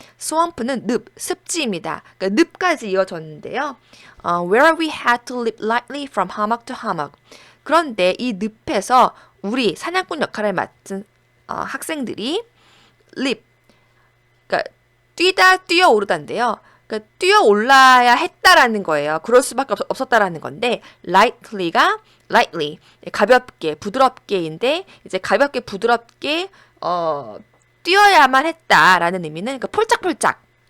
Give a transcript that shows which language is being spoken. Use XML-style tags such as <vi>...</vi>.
<ko>swamp는 습지입니다. 그러니까 늪까지 이어졌는데요.</ko> <en>where we had to leap lightly from hummock to hummock.</en> <ko>그런데 이 늪에서 우리 사냥꾼 역할을 맡은 학생들이 leap, 그러니까 뛰어오르다인데요. 그러니까 뛰어올라야 했다라는 거예요. 그럴 수밖에 없었다라는 건데 lightly, 가볍게, 부드럽게인데 이제 가볍게, 부드럽게 뛰어야만 했다라는 의미는 그러니까 폴짝폴짝</ko>